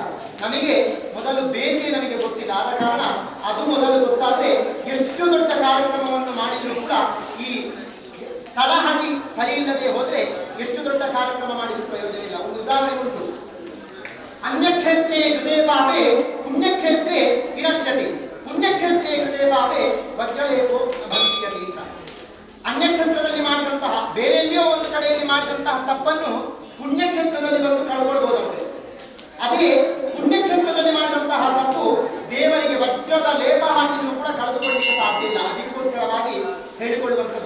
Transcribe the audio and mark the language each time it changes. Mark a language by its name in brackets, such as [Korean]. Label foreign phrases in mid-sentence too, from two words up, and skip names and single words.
[Kannada] ನಮಗೆ ಮೊದಲು ಬೇಸೆ ನಮಗೆ ಗೊತ್ತಿಲ್ಲ, ಆದ ಕಾರಣ ಅದು ಮೊದಲು ಗೊತ್ತಾದ್ರೆ ಎಷ್ಟು ದೊಡ್ಡ ಕಾರ್ಯಕ್ರಮವನ್ನು ಮಾಡಿದ್ರು ಕೂಡ ಈ ತಳಹದಿ ಸರಿ ಇಲ್ಲದೆ ಹೋದ್ರೆ ಎಷ್ಟು ದೊಡ್ಡ ಕಾರ್ಯಕ್ರಮ ಮಾಡಿದ್ರು ಪ್ರಯೋಜನ ಇಲ್ಲ. ಒಂದು ಉದಾಹರಣೆ ಉಂಟು, [Sanskrit] ಅನ್ಯಕ್ಷೇತ್ರೇ ಕೃತೆ ಪಾಪೆ ಪುಣ್ಯಕ್ಷೇತ್ರೇ ವಿನಶ್ಯತಿ, ಪುಣ್ಯಕ್ಷೇತ್ರೇ ಕೃತೆ ಪಾಪೆ ವಜ್ರಲೇಪೋ ಭವಿಷ್ಯತಿ ಅಂತ. [Kannada] ಅನ್ಯಕ್ಷೇತ್ರದಲ್ಲಿ ಮಾಡಿದಂತಹ, ಬೇರೆಲ್ಲಿಯೋ ಒಂದು ಕಡೆಯಲ್ಲಿ ಮಾಡಿದಂತಹ ತಪ್ಪನ್ನು ಪುಣ್ಯಕ್ಷೇತ್ರದಲ್ಲಿ ಬಂದು ಕಳ್ಕೊಳ್ಬಹುದಂತೆ. ಅದೇ ಪುಣ್ಯಕ್ಷೇತ್ರದಲ್ಲಿ ಮಾಡಿದಂತಹ ತಪ್ಪು ದೇವರಿಗೆ ವಜ್ರದ ಲೇಪ ಹಾಕಿದ್ರು ಕೂಡ ಕಳೆದುಕೊಳ್ಳಲಿಕ್ಕೆ ಸಾಧ್ಯ ಇಲ್ಲ. ಅದಕ್ಕೋಸ್ಕರವಾಗಿ ಹೇಳಿಕೊಳ್ಳುವಂಥದ್ದು.